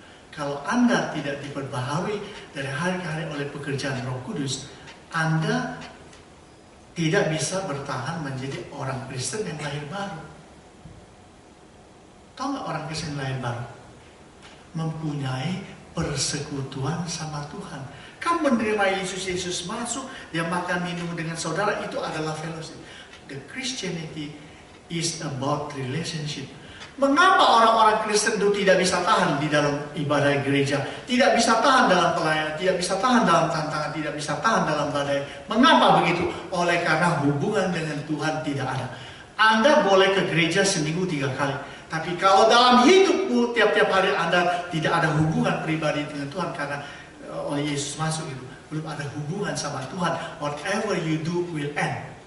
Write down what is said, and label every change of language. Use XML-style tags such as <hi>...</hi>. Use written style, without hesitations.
<id>Kalau Anda tidak diperbaharui dari hari ke hari oleh pekerjaan Roh Kudus, Anda tidak bisa bertahan menjadi orang Kristen yang lahir baru. Tahu nggak orang Kristen lahir baru? Mempunyai persekutuan sama Tuhan. Kamu menerima Yesus masuk, dia makan minum dengan saudara, itu adalah fellowship.</id> <en>The Christianity is about relationship.</en> <id>Mengapa orang-orang Kristen itu tidak bisa tahan di dalam ibadah gereja, tidak bisa tahan dalam pelayanan, tidak bisa tahan dalam tantangan, tidak bisa tahan dalam badai? Mengapa begitu? Oleh karena hubungan dengan Tuhan tidak ada. Anda boleh ke gereja seminggu 3 kali, tapi kalau dalam hidupmu tiap-tiap hari Anda tidak ada hubungan pribadi dengan Tuhan karena oleh Yesus masuk itu, belum ada hubungan sama Tuhan,</id> <en>whatever you do will end.</en>